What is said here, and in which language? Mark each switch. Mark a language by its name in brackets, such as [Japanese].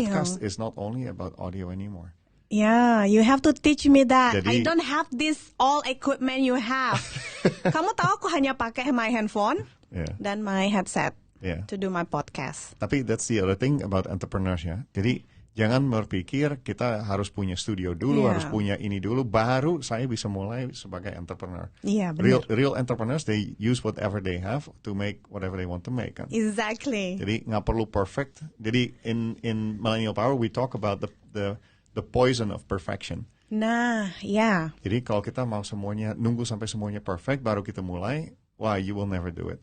[English] podcast is not only about audio anymore. Yeah, you have to teach me that. [Indonesian] Jadi- [English] I don't have this all equipment you have. [Indonesian] Kamu tahu aku hanya pakai my handphone [English] Yeah. dan my headset Yeah. to do my podcast. Tapi that's the other thing about entrepreneurs ya. [Indonesian] Jadi jangan berpikir kita harus punya studio dulu, [English] Yeah. [Indonesian] harus punya ini dulu, baru saya bisa mulai sebagai entrepreneur. Iya, benar. [English] Real entrepreneurs, they use whatever they have to make whatever they want to make. [Indonesian] Kan? [English] Exactly. [Indonesian] Jadi nggak perlu perfect. [English] Jadi in Millennial Power we talk about the poison of perfection. [Indonesian] Nah, ya. Jadi kalau kita mau semuanya nunggu sampai semuanya perfect baru kita mulai, wah [English] you will never do it